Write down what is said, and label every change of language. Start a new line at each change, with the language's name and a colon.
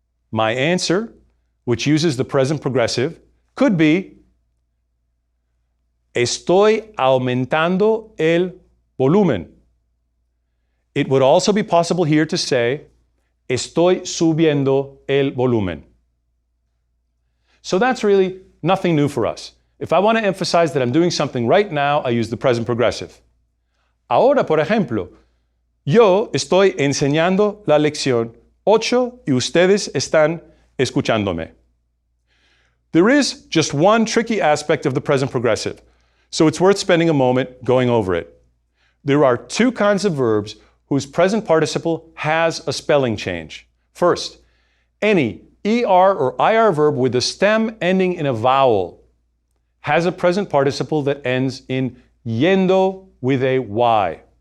English: My answer, which uses the present progressive, could be,
Spanish: estoy aumentando el volumen.
English: It would also be possible here to say,
Spanish: estoy subiendo el volumen.
English: So that's really nothing new for us. If I want to emphasize that I'm doing something right now, I use the present progressive.
Spanish: Ahora, por ejemplo, yo estoy enseñando la lección 8 y ustedes están escuchándome.
English: There is just one tricky aspect of the present progressive, so it's worth spending a moment going over it. There are two kinds of verbs whose present participle has a spelling change. First, any ER or IR verb with a stem ending in a vowel has a present participle that ends in yendo with a Y.